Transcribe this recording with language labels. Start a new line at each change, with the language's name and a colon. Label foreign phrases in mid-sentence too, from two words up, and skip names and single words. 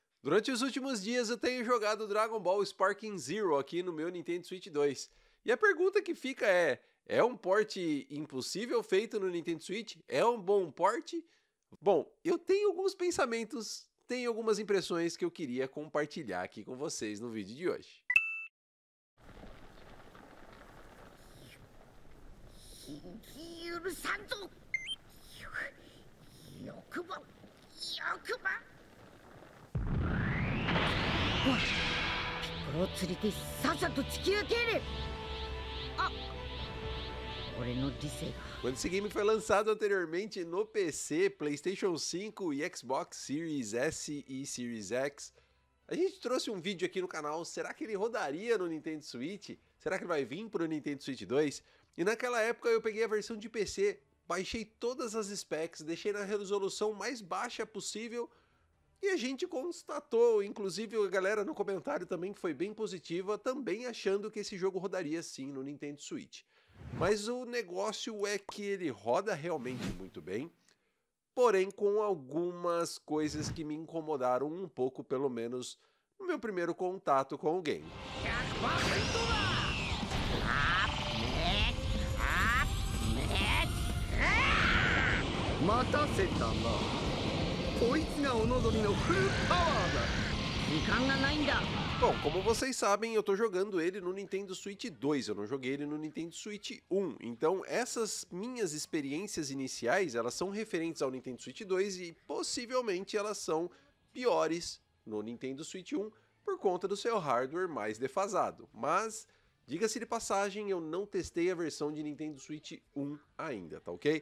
Portuguese: Durante os últimos dias eu tenho jogado Dragon Ball Sparking Zero aqui no meu Nintendo Switch 2. E a pergunta que fica é um port impossível feito no Nintendo Switch? É um bom port? Bom, eu tenho alguns pensamentos, tenho algumas impressões que eu queria compartilhar aqui com vocês no vídeo de hoje.
Japanese: 許さんぞ。欲張欲張。おい、ピッコロを連れてさっさと地球へ帰れ。あ、俺の理性が。
Portuguese: Quando esse game foi lançado anteriormente no PC, PlayStation 5 e Xbox Series S e Series X, a gente trouxe um vídeo aqui no canal, será que ele rodaria no Nintendo Switch? Será que ele vai vir para o Nintendo Switch 2? E naquela época eu peguei a versão de PC, baixei todas as specs, deixei na resolução mais baixa possível e a gente constatou, inclusive a galera no comentário também que foi bem positiva, também achando que esse jogo rodaria sim no Nintendo Switch. Mas o negócio é que ele roda realmente muito bem, porém com algumas coisas que me incomodaram um pouco, pelo menos no meu primeiro contato com o game.
Japanese: 待たせたな。こいつがお望みのフルパワーだ。時間がないんだ。
Portuguese: Bom, como vocês sabem, eu tô jogando ele no Nintendo Switch 2, eu não joguei ele no Nintendo Switch 1, então essas minhas experiências iniciais, elas são referentes ao Nintendo Switch 2 e possivelmente elas são piores no Nintendo Switch 1 por conta do seu hardware mais defasado, mas diga-se de passagem, eu não testei a versão de Nintendo Switch 1 ainda, tá ok?